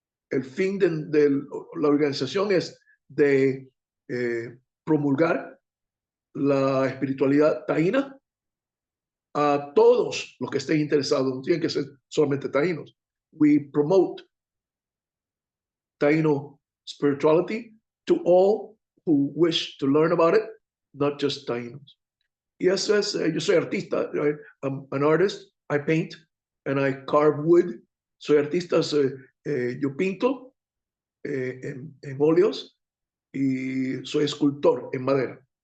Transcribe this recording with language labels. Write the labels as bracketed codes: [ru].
[es] El fin de la organización es de promulgar la espiritualidad taína a todos los que estén interesados, no tienen que ser solamente taínos. [en] We promote Taino spirituality to all who wish to learn about it, not just taínos. [es] Y eso es, yo soy artista, [en] I'm an artist, I paint and I carve wood. [es] Soy artista, yo pinto en óleos y soy escultor en madera.